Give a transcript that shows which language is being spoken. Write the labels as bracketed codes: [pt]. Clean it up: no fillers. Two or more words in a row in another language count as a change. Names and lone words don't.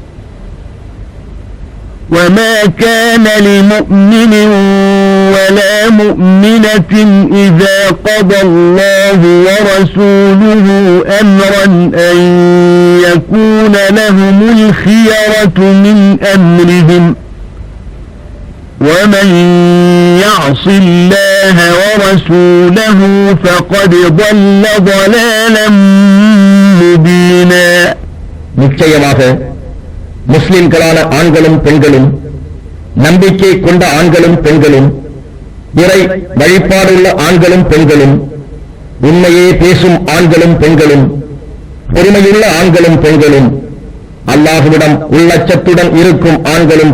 [ar] وما كان لمؤمن ولا مؤمنة إذا قضى الله ورسوله أمرا أن يكون لهم الخيرة من أمرهم ومن يعص الله ورسوله فقد ضل ضلالا مبينا. [ta] நிச்சயமாக முஸ்லிம்களான ஆண்களும் பெண்களும், நம்பிக்கை கொண்ட ஆண்களும் பெண்களும், இறை வழிபாடுள்ள ஆண்களும் பெண்களும், உண்மையே பேசும் ஆண்களும் பெண்களும், பொறுமையுள்ள ஆண்களும் பெண்களும், அல்லாஹ்விடம் உள்ளச்சத்துடன் இருக்கும் ஆண்களும்